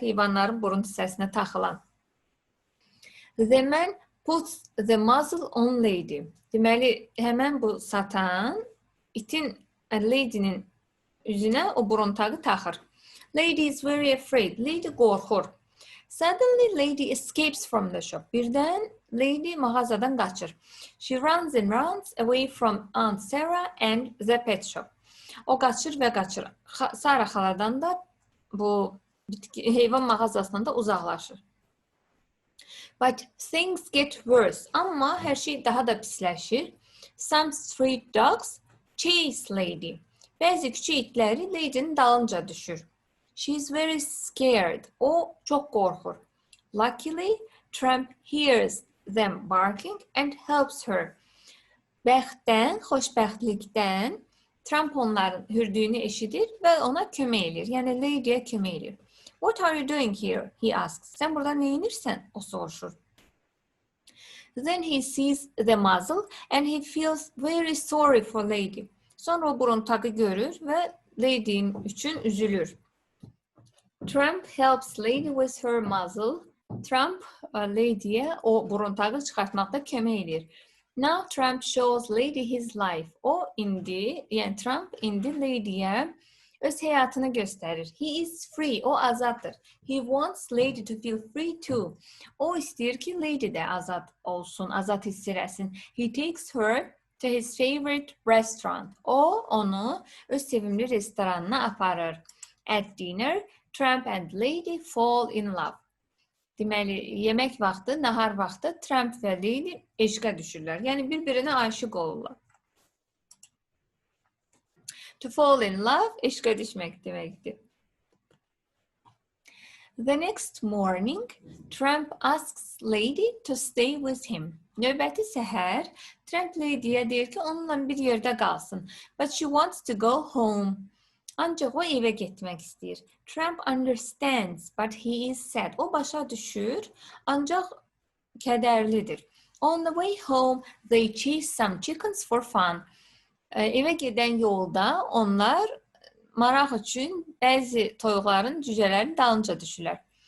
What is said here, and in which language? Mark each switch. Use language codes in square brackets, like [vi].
[az] Heyvanların burun hissəsinə taxılan. [en] The man puts the muzzle on Lady. [az] Deməli, həmən bu satan itin Lady'nin üzünə o buruntağı taxır. [en] Lady is very afraid. [az] Lady qorxur. [en] Suddenly Lady escapes from the shop. [az] Birdən Lady mağazadan qaçır. [en] She runs and runs away from Aunt Sarah and the pet shop. [az] O qaçır və qaçır. Sarah xaladan da bu heyvan mağazasından da uzaqlaşır. [en] But things get worse. [az] Amma hər şey daha da pisləşir. [en] Some street dogs chase Lady. [az] Bəzi küçə itləri Lady'nin dalınca düşür. [en] She is very scared. [az] O çox qorxur. [en] Luckily, Tramp hears them barking and helps her. [az] Bəxtdən, xoşbəxtlikdən Tramp onların hürdüyünü eşidir və ona kömək edir. Yəni Lady'yə kömək edir. [en] What are you doing here? He asks. [az] Sən burada nə edirsən? O soruşur. [en] Then he sees the muzzle and he feels very sorry for Lady. [az] Sonra o buruntağı görür və Lady'nin üçün üzülür. [en] Tramp helps Lady with her muzzle. [az] Tramp Lady'yə o buruntağı çıxartmaqda kömək edir. [en] Now Tramp shows Lady his life. [az] O indi, yəni Tramp indi Lady'yə öz həyatını göstərir. [en] He is free. [az] O azaddır. [en] He wants Lady to feel free too. [az] O istəyir ki, Lady də azad olsun, azad hiss eləsin. [en] He takes her to his favorite restaurant. [az] O onu öz sevimli restoranına aparır. [en] At dinner, Tramp and Lady fall in love. [az] Deməli, yemək vaxtı, nahar vaxtı Tramp və Lady eşqə düşürlər. Yəni, bir-birinə aşıq olurlar. [en] To fall in love, [az] eşqə düşmək deməkdir. [en] The next morning, Tramp asks Lady to stay with him. [az] Növbəti səhər, Tramp Lady'yə deyir ki, onunla bir yerdə qalsın. [en] But she wants to go home. [az] Ancaq o evə getmək istəyir. [en] Tramp understands, but he is sad. [az] O başa düşür, ancaq kədərlidir. [en] On the way home, they chase some chickens for fun. [az] Evə gedən yolda onlar maraq üçün bəzi toyuqların, cücələrin dalınca düşürlər.